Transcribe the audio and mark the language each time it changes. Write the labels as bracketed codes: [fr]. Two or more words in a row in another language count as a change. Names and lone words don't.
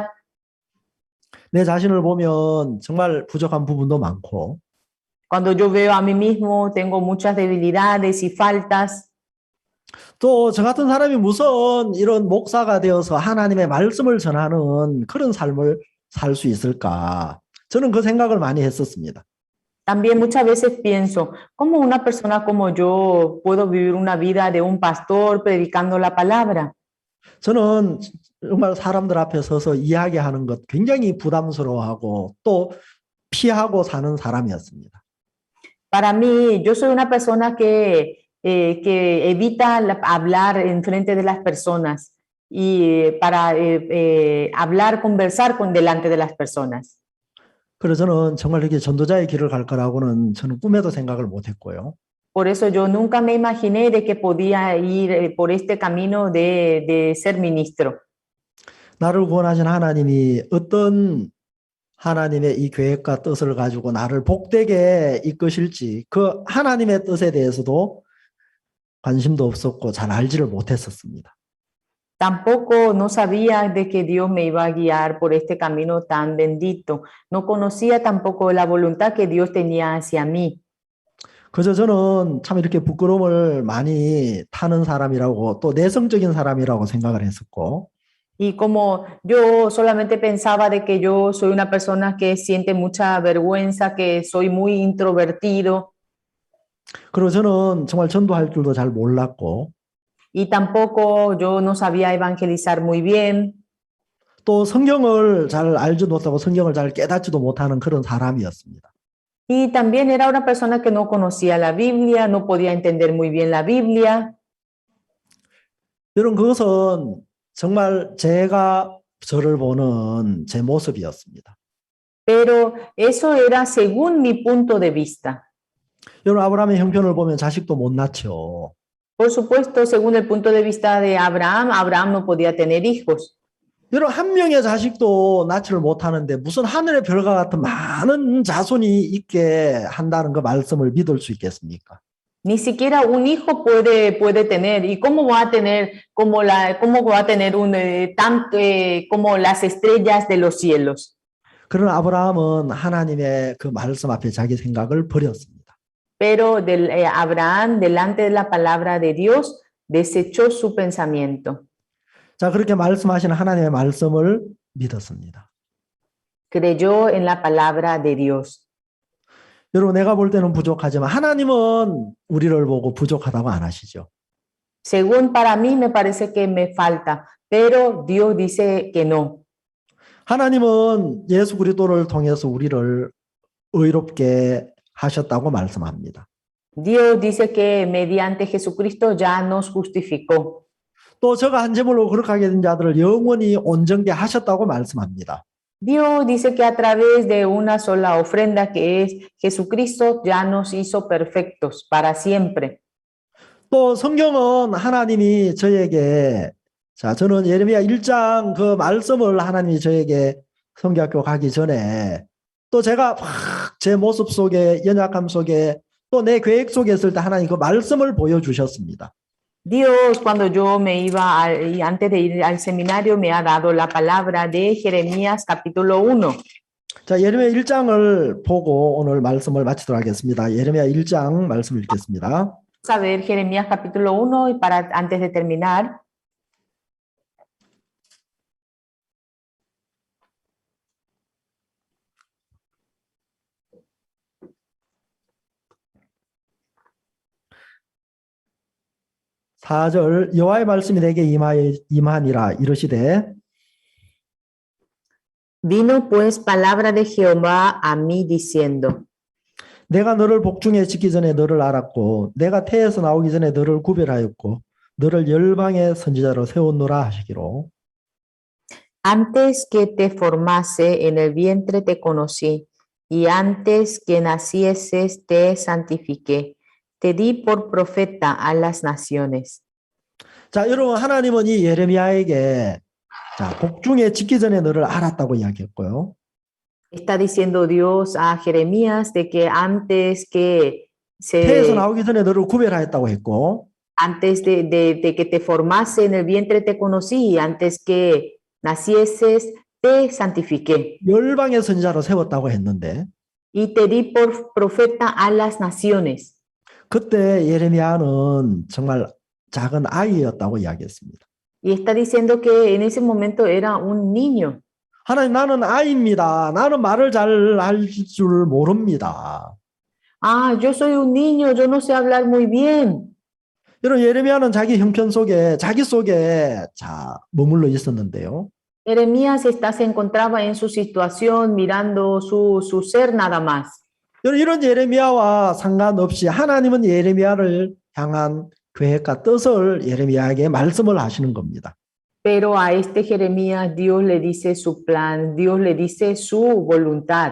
[ko] 내 자신을 보면 정말 부족한 부분도 많고 [es] Cuando yo veo a mí mismo, tengo muchas debilidades y faltas. [ko] 또 저 같은 사람이 무슨 이런 목사가 되어서 하나님의 말씀을 전하는 그런 삶을 살 수 있을까? 저는 그 생각을 많이 했었습니다. [es] También muchas veces pienso, ¿cómo una persona como yo puedo vivir una vida de un pastor predicando la palabra? [ko] 저는 정말 사람들 앞에 서서 이야기하는 것 굉장히 부담스러워하고 또 피하고 사는 사람이었습니다. [es] Para mí, yo soy una persona que evita hablar en frente de las personas y para hablar, conversar con delante de las personas. [ko] 그래서 저는 정말 이렇게 전도자의 길을 갈 거라고는 저는 꿈에도 생각을 못 했고요. [es] Por eso yo nunca me imaginé de que podía ir por este camino de ser ministro. [ko] 나를 구원하신 하나님이 어떤 하나님의 이 계획과 뜻을 가지고 나를 복되게 이끄실지 그 하나님의 뜻에 대해서도 관심도 없었고 잘 알지를 못했었습니다. [es] Tampoco no sabía de que Dios me iba a guiar por este camino tan bendito. No conocía tampoco la voluntad que Dios tenía hacia mí. [ko] 그저 저는 참 이렇게 부끄러움을 많이 타는 사람이라고 또 내성적인 사람이라고 생각을 했었고 [es] Y como yo solamente pensaba de que yo soy una persona que siente mucha vergüenza, que soy muy introvertido, [ko] 그리고 저는 정말 전도할 줄도 잘 몰랐고 [es] y tampoco yo no sabía evangelizar muy bien, [ko] 또 성경을 잘 알지도 못하고 성경을 잘 깨닫지도 못하는 그런 사람이었습니다. [es] y también era una persona que no conocía la Biblia, no podía entender muy bien la Biblia. [ko] 여러분 그것은 정말 제가 저를 보는 제 모습이었습니다. [es] Pero eso era según mi punto de vista. [ko] 여러분 아브라함의 형편을 보면 자식도 못 낳죠. [es] Por supuesto, según el punto de vista de Abraham, Abraham no podía tener hijos. [ko] 여러분 한 명의 자식도 낳지를 못하는데 무슨 하늘의 별과 같은 많은 자손이 있게 한다는 그 말씀을 믿을 수 있겠습니까? [es] Ni siquiera un hijo puede tener. ¿Y cómo va a tener cómo va a tener como las estrellas de los cielos? [ko] 그러나 아브라함은 하나님의 그 말씀 앞에 자기 생각을 버렸습니다. [es] Pero Abraham, delante de la palabra de Dios, desechó su pensamiento. [ko] 자, 그렇게 말씀하시는 하나님의 말씀을 믿었습니다. [es] Creyó en la palabra de Dios. [ko] 여러분 내가 볼 때는 부족하지만 하나님은 우리를 보고 부족하다고 안 하시죠. [es] Según para mí me parece que me falta, pero Dios dice que no. [ko] 하나님은 예수 그리스도를 통해서 우리를 의롭게 하셨다고 말씀합니다. [es] Dios dice que mediante Jesucristo ya nos justificó. [ko] 또 저가 한 제물로 거룩하게 된 자들을 영원히 온전케 하셨다고 말씀합니다. [es] Dios dice que a través de una sola ofrenda que es Jesucristo ya nos hizo perfectos para siempre. [ko] 또 성경은 하나님이 저에게 자 저는 예레미야 1장 그 말씀을 하나님이 저에게 성경학교 가기 전에 또 제가 막 제 모습 속에 연약함 속에 또 내 계획 속에 있을 때 하나님 그 말씀을 보여주셨습니다. [es] Dios, cuando yo me iba y antes de ir al seminario, me ha dado la palabra de Jeremías capítulo 1. [ko] 자, 예레미야 1장을 보고 오늘 말씀을 마치도록 하겠습니다. 예레미야 1장 말씀을 읽겠습니다. [es] Vamos a ver Jeremías capítulo 1 y antes de terminar. [ko] (4절) 여호와의 말씀이 내게 임하니라 이르시되 [es] Vino pues palabra de Jehová a mí diciendo, [ko] 내가 너를 복중에 짓기 전에 너를 알았고 내가 태에서 나오기 전에 너를 구별하였고 너를 열방의 선지자로 세웠노라 하시기로 [es] antes que te formase en el vientre te conocí, y antes que nacieses te santifiqué, te di por profeta a las naciones. [ko] 자, 여러분 하나님은 이 예레미야에게 자, 복중에 짓기 전에 너를 알았다고 이야기했고요. [es] Está diciendo Dios a Jeremías de que [ko] 태에서 나오기 전에 너를 구별하였다고 했고 [es] antes de que te formase en el vientre te conocí, y antes que nacieses te santifiqué. [ko] 열방의 선지자로 세웠다고 했는데 [es] Y te di por profeta a las naciones. [ko] 그때 예레미야는 정말 작은 아이였다고 이야기했습니다. [es] Y está diciendo que en ese momento era un niño. [ko] 하나님, 나는 아이입니다. 나는 말을 잘 할 줄 모릅니다. [es] Ah, yo soy un niño, yo no sé hablar muy bien. [ko] 여러분, 예레미야는 자기 형편 속에, 자기 속에 머물러 있었는데요. [es] Jeremías se encontraba en su situación mirando su ser nada más. [ko] 여러분, 이런 예레미야와 상관없이 하나님은 예레미야를 향한 계획과 뜻을 예레미야에게 말씀을 하시는 겁니다. [es] Pero a este Jeremías Dios le dice su plan, Dios le dice su voluntad.